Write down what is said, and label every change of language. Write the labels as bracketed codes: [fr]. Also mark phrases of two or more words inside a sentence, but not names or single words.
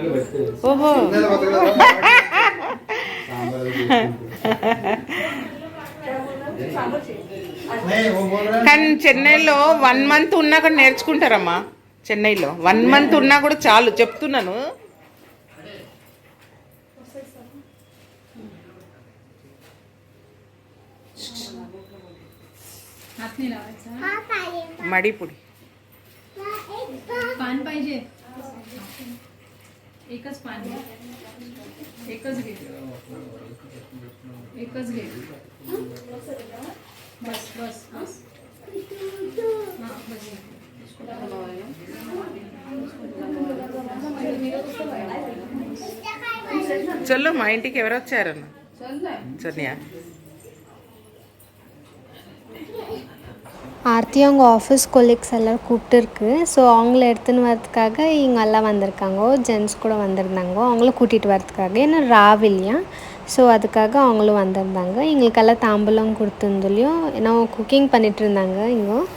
[te] ఓహో కానీ చెన్నైలో 1 month ఉన్నా కూడా నేర్చుకుంటారమ్మా. చెన్నైలో 1 month ఉన్నా కూడా చాలు చెప్తున్నాను. मडीपुडी [mr] पान पाहिजे. एकच पान घे. एकच घे. एकच घे. बस बस बस. हां बस. [te] చలో మా ఇంటికి ఎవరు వచ్చారన్న? సోనియా. [ta] ஆர்த்தி அவங்க [en] office colleagues [ta] எல்லோரும் கூப்பிட்டுருக்கு. ஸோ அவங்கள எடுத்துன்னு வரதுக்காக இவங்கெல்லாம் வந்திருக்காங்க. ஜென்ஸ் கூட வந்திருந்தாங்க. அவங்கள கூட்டிகிட்டு வரதுக்காக. ஏன்னா ராவில்லையா, ஸோ அதுக்காக அவங்களும் வந்திருந்தாங்க. எங்களுக்கெல்லாம் தாம்பூலம் கொடுத்துருந்துலையும் ஏன்னா குக்கிங் பண்ணிகிட்டு இருந்தாங்க இங்கே.